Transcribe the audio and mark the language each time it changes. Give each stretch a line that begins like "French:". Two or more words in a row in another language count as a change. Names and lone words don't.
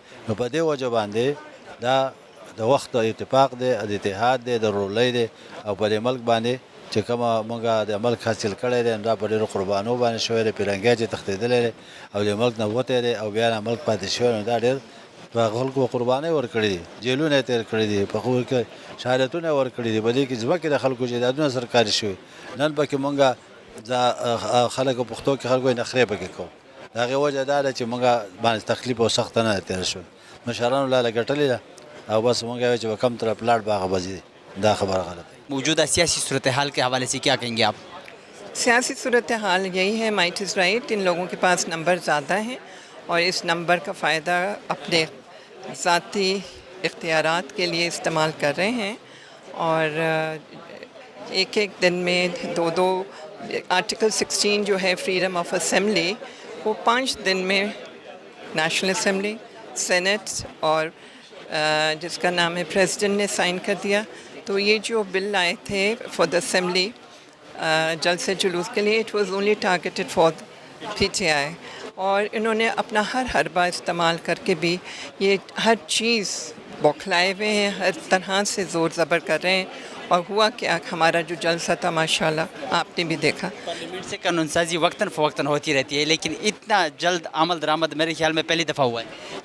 Pashto: نو په دې وجه باندې دا د وخت اتفاق دی، د اتحاد دی، د رولۍ دی او په دې ملک باندې چې کومه مونږ د ملک حاصل کړی دی دا په ډېرو قربانو باندې شوی دی، پیرنګی چې تښتېدلی دی او د ملک نه وتی دی او بیا ملک پاتې شوی نو دا ډېر په خلکو قربانۍ ورکړي دي، جیلونه یې تېر کړي دي، په خو کې شهادتونه یې ورکړي دي، په دې کې ځمکې د خلکو جایدادونه سرکاري شوي. نن پکې مونږ خلکو پښتو کې خلکو یې نخرې پکې کوو. د هغې وجه دا ده چې مونږ باندې تکلیف او سخته نه تېره شوې، مشرانو لاله ګټلې ده او بس مونږ یې چې به کم طرف لاړ به هغه بځي. دا خبره غلط ہے.
Urdu: موجودہ سیاسی صورتحال کے حوالے سے کیا کہیں گے آپ؟ سیاسی صورتحال یہی ہے،
English: might is right,
Urdu: ان لوگوں کے پاس نمبر زیادہ ہیں اور اس نمبر کا فائدہ اپنے ذاتی اختیارات کے لیے استعمال کر رہے ہیں اور ایک ایک دن میں دو آرٹیکل 16 جو ہے
English: freedom of assembly
Urdu: وہ 5 دن میں
English: national assembly,
Urdu: سینٹ اور جس کا نام ہے پریزیڈنٹ نے سائن کر دیا. تو یہ جو بل آئے تھے
English: for the assembly
Urdu: جلسے جلوس کے لیے،
English: it was only targeted for
Urdu: PTI اور انہوں نے اپنا ہر حربہ استعمال کر کے بھی یہ ہر چیز بوکھلائے ہوئے ہیں، ہر طرح سے زور زبر کر رہے ہیں. اور ہوا کیا، ہمارا جو جلسہ تھا ماشاءاللہ آپ نے بھی دیکھا. پارلیمنٹ سے قانون سازی وقتاً فوقتاً ہوتی رہتی ہے لیکن اتنا جلد عمل درآمد میرے خیال میں پہلی دفعہ ہوا ہے.